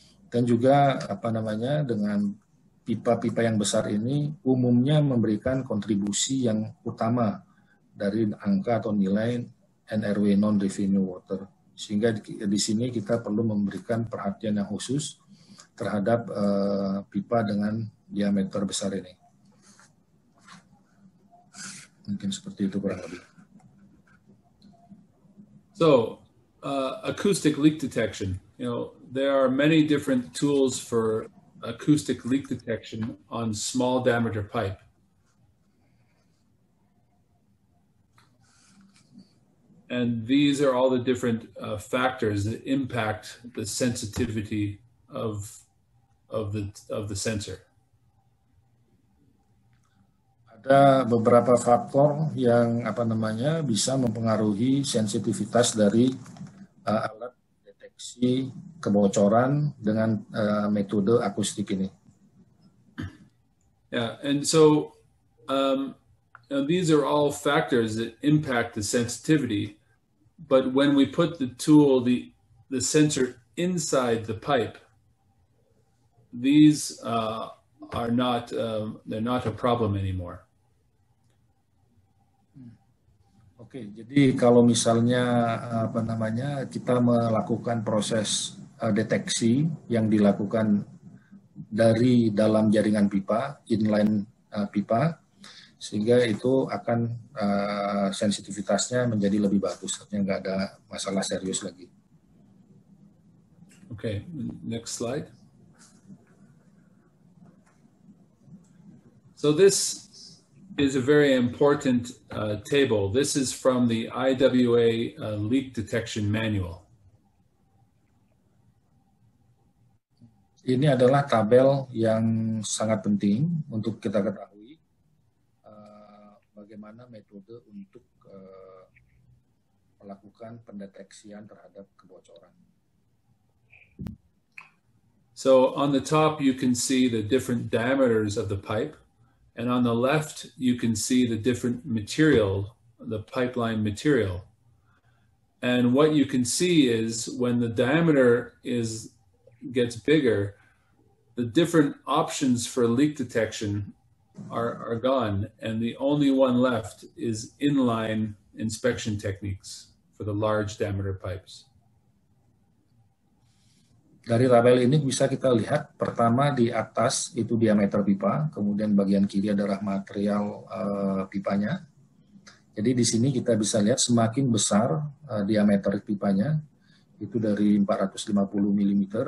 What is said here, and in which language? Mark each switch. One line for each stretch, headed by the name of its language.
Indonesian: Dan juga dengan pipa-pipa yang besar ini umumnya memberikan kontribusi yang utama dari angka atau nilai NRW non-revenue water. Sehingga di sini kita perlu memberikan perhatian yang khusus terhadap pipa dengan diameter besar ini. Mungkin seperti itu kurang lebih.
English: So, acoustic leak detection. You know, there are many different tools for acoustic leak detection on small diameter pipe. And these are all the different factors that impact the sensitivity of the sensor.
Indonesian: Ada beberapa faktor yang bisa mempengaruhi sensitivitas dari alat deteksi kebocoran dengan metode akustik ini.
English: Yeah, and so these are all factors that impact the sensitivity. But when we put the tool, the sensor inside the pipe, these are not they're not a problem anymore.
Indonesian: Oke, jadi kalau misalnya kita melakukan proses deteksi yang dilakukan dari dalam jaringan pipa, inline pipa, sehingga itu akan sensitivitasnya menjadi lebih bagus, artinya nggak ada masalah serius lagi.
English: Okay, next slide. So this is a very important table. This is from the IWA leak detection manual.
Indonesian: Ini adalah tabel yang sangat penting untuk kita ketahui bagaimana metode untuk melakukan pendeteksian terhadap kebocoran.
English: So on the top, you can see the different diameters of the pipe. And on the left, you can see the different material, the pipeline material. And what you can see is when the diameter gets bigger, the different options for leak detection are gone, and the only one left is inline inspection techniques for the large diameter pipes.
Indonesian: Dari tabel ini bisa kita lihat, pertama di atas itu diameter pipa, kemudian bagian kiri adalah material pipanya. Jadi di sini kita bisa lihat semakin besar diameter pipanya, itu dari 450 mm.